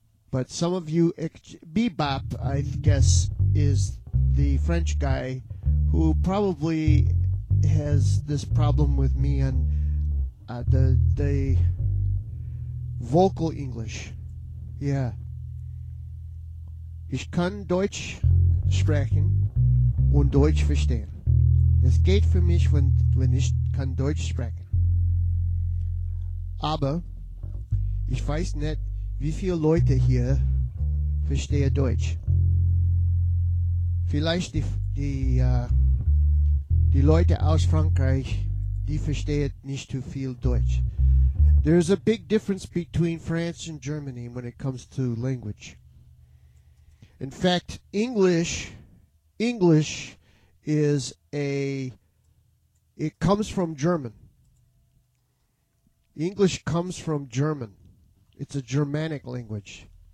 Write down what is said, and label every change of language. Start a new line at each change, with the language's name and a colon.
English: But some of you, Bebop, I guess, is the French guy who probably has this problem with me and the vocal English. Yeah.
German: Ich kann Deutsch sprechen und Deutsch verstehen. Es geht für mich, wenn ich kann Deutsch sprechen. Aber ich weiß nicht, wie viele Leute hier verstehen Deutsch. Vielleicht die Leute aus Frankreich, die verstehen nicht zu viel Deutsch.
English: There's a big difference between France and Germany when it comes to language. In fact, English is it comes from German. English comes from German. It's a Germanic language.